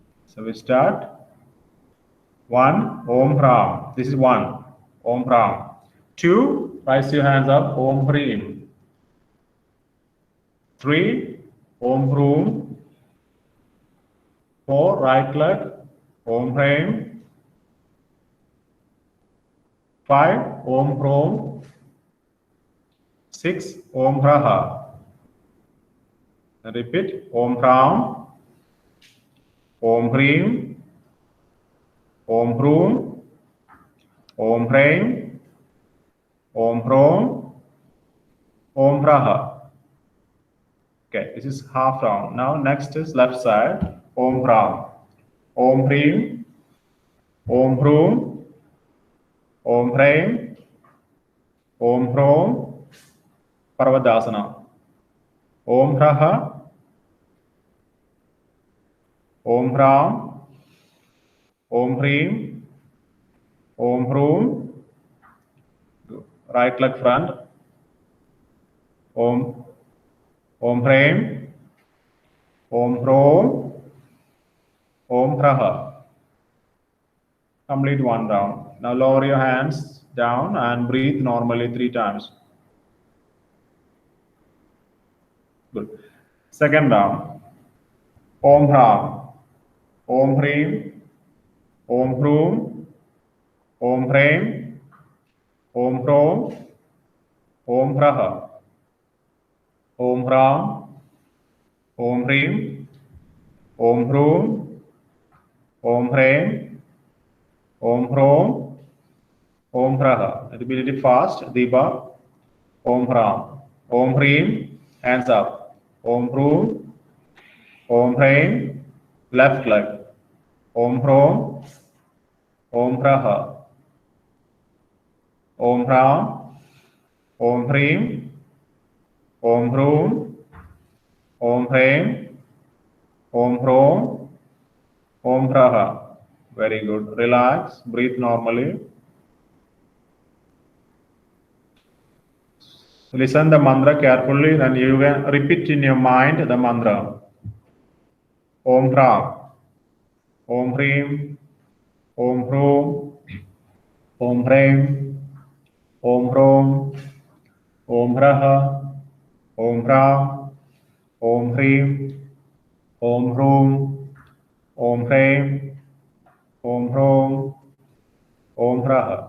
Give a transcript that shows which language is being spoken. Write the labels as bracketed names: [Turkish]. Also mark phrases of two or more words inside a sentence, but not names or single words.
[English] So we start. 1, [Sanskrit] Om Ram. [English] This is 1, [Sanskrit] Om Ram. [English] 2, raise your hands up, [Sanskrit] Om Hrim. 3, Om Hroom. 4, [English] right leg, [Sanskrit] Om Hrim. 5, Om Hrom. 6, Om Raha. Repeat, Om Ram, Om Hrim, Om Hroom, Om Hrim, Om Hrom, Om Raha. [English] Okay, this is half round. Now next is left side. [Sanskrit] Om Ram, Om Hrim, Om Hroom, Om Hrim, Om Hrom, Parvadasana. Om Raha, Om Ram, Om Hrim, Om Hroom, [English] right leg front, [Sanskrit] Om Hrim, Om Hrom, Om Raha. [English] Complete one round. Now lower your hands down and breathe normally 3 times. Good. Second round. [Sanskrit] Om Ram, Om Hrim, Om Hroom, Om Hrim, Om Hrom, Om Raha. Om Ram, Om Hrim, Om Hroom, Om Hrim, Om Hrom, Om Raha. [English] It will be a little fast. Deepa. [Sanskrit] Om Ram, Om Hrim, [English] hands up. [Sanskrit] Om Hroom, Om Hrim, [English] left leg. [Sanskrit] Om Hrom, Om Raha. Om Ram, Om Hrim, Om Hroom, Om Hrim, Om Hrom, Om Raha. [English] Very good. Relax. Breathe normally. Listen the mantra carefully, then you can repeat in your mind the mantra. [Sanskrit] Om Ram, Om Hrim, Om Hroom, Om Hrim, Om Hrom, Om Raha, Om Ram, Om Hrim, Om Hroom, Om Hrim, Om Hrom, Om Raha.